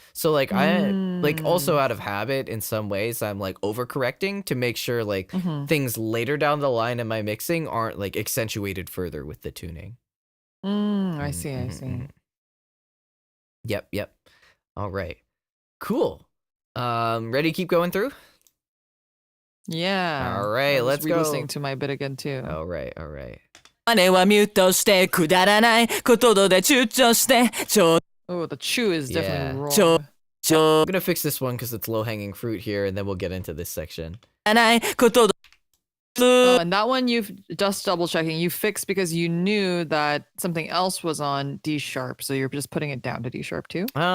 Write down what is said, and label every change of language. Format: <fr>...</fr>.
<en>So like I like also out of habit in some ways I'm like overcorrecting to make sure like things later down the line in my mixing aren't like accentuated further with the tuning. I see. Yep. All right. Cool. Ready to keep going through? Yeah. All right, I was let's go. Listening to my bit again too. All right.</en> <ja>弱音はミュートしてくだらないことで躊躇してちょ</ja> <en>Oh, the chew is definitely wrong.</en> <ja>ちょ</ja> <en>I'm gonna fix this one because it's low hanging fruit here, and then we'll get into this section.</en> <ja>ないことで</ja> <en>Oh, and that one you've just double checking. You fixed because you knew that something else was on D sharp, so you're just putting it down to D sharp too.</en>